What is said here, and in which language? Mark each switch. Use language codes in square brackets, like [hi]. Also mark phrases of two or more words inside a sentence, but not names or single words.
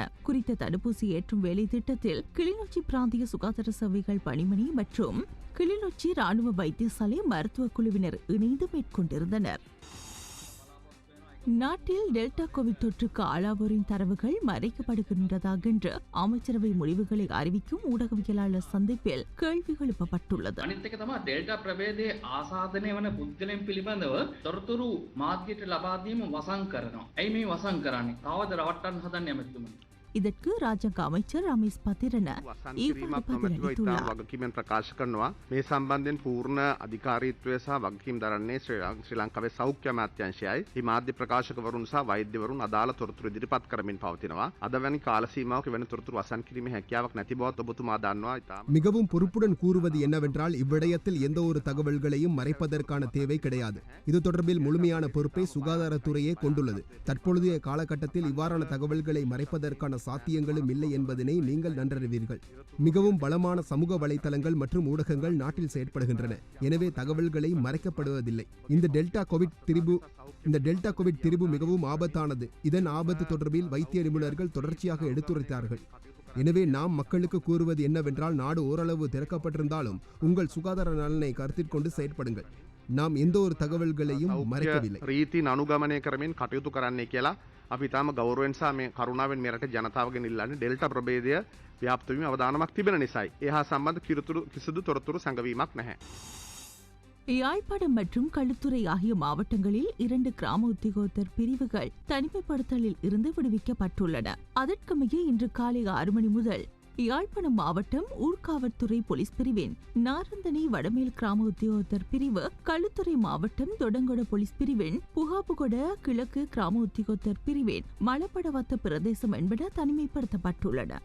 [ta] குறித்த தடுப்பூசி ஏற்றும் வேலை திட்டத்தில் கிளிநொச்சி பிராந்திய சுகாதார சேவைகள் பணிமனை மற்றும் கிளிநொச்சி ராணுவ வைத்தியசாலை மருத்துவ குழுவினர் இணைந்து மேற்கொண்டிருந்தனர். நாட்டில் டெல்டா கோவிட் தொற்றுக்கு ஆளாவோரின் தரவுகள் மறைக்கப்படுகின்றதாக என்று அமைச்சரவை முடிவுகளை அறிவிக்கும் ஊடகவியலாளர் சந்திப்பில் கேள்வி எழுப்பப்பட்டுள்ளது. [si] අනිත් එක තමයි ඩෙල්ටා ප්‍රභේදයේ ආසාදනය වන පුද්ගලයන් පිළිබඳව තොරතුරු මාධ්‍යයට ලබා දීම වසන් කරනවා. ඇයි මේ වසන් කරන්නේ? කවද රවට්ටන්න හදන්නේ ඇමතුමනි? [ta] இதற்கு ராஜாங்க அமைச்சர் ரமேஷ் பத்திரன [si] වගකීමෙන් ප්‍රකාශ කරනවා. මේ සම්බන්ධයෙන් පූර්ණ අධිකාරීත්වය සහ වගකීම් දරන්නේ ශ්‍රී ලංකාවේ සෞඛ්‍ය අමාත්‍යාංශයයි. මේ මාධ්‍ය ප්‍රකාශකවරුන් සහ වෛද්‍යවරුන් අදාළ තොරතුරු ඉදිරිපත් කරමින් පවතිනවා. අද වැනි කාල සීමාවක වෙන තොරතුරු වසන් කිරීමේ හැකියාවක් නැති බවත් ඔබතුමා දන්නවා. [ta] மிகவும் பொறுப்புடன் கூறுவது என்னவென்றால் இவ்விடயத்தில் எந்த ஒரு தகவல்களையும் மறைப்பதற்கான தேவை கிடையாது. இது தொடர்பில் முழுமையான பொறுப்பை சுகாதாரத்துறையே கொண்டுள்ளது. தற்பொழுதைய காலகட்டத்தில் இவ்வாறான தகவல்களை மறைப்பதற்கான சாத்தியங்களும் இல்லை என்பதனை நீங்கள் நன்றறிவீர்கள். மிகவும் பலமான சமூக வலைத்தளங்கள் மற்றும் ஊடகங்கள் நாட்டில் செயற்படுகின்றன. எனவே தகவல்களை மறைக்கப்படுவதில்லை. இந்த டெல்டா கோவிட் திரிபு மிகவும் ஆபத்தானது. இதன் ஆபத்து தொடர்பில் வைத்திய நிபுணர்கள் தொடர்ச்சியாக எடுத்துரைத்தார்கள். எனவே நாம் மக்களுக்கு கூறுவது என்னவென்றால், நாடு ஓரளவு திறக்கப்பட்டிருந்தாலும் உங்கள் சுகாதார நலனை கருத்தில் கொண்டு செயற்படுங்கள். நாம் எந்த ஒரு தகவல்களையும் மறைக்கவில்லை. [si] රීති අනුගමනය කරමින් කටයුතු කරන්නේ කියලා අපි තාම ගෞරවයෙන් සහ මේ කරුණාවෙන් මේ රටේ ජනතාවගෙන් ඉල්ලන්නේ ඩෙල්ටා ප්‍රභේදය ව්‍යාප්ත වීම අවදානමක් තිබෙන නිසායි. ඒ හා සම්බන්ධ කිසිදු තොරතුරු සංගවීමක් නැහැ. [ta] யாழ்ப்பாணம் மற்றும் களுத்துறை ஆகிய மாவட்டங்களில் 2 கிராம உத்தியோகத்தர் பிரிவுகள் தனிமைப்படுத்தலில் இருந்து விடுவிக்கப்பட்டுள்ளன. அதற்கமைய இன்று காலை 6 மணி முதல் யாழ்ப்பாணம் மாவட்டம் ஊர்காவற்துறை போலீஸ் பிரிவின் நாரந்தனை வடமேல் கிராம உத்தியோகத்தர் பிரிவு, களுத்துறை மாவட்டம் தொடங்கொட போலீஸ் பிரிவின் புகாபுகொட கிழக்கு கிராம உத்தியோகத்தர் பிரிவின் மலப்படவத்த பிரதேசம் என்பன தனிமைப்படுத்தப்பட்டுள்ளன.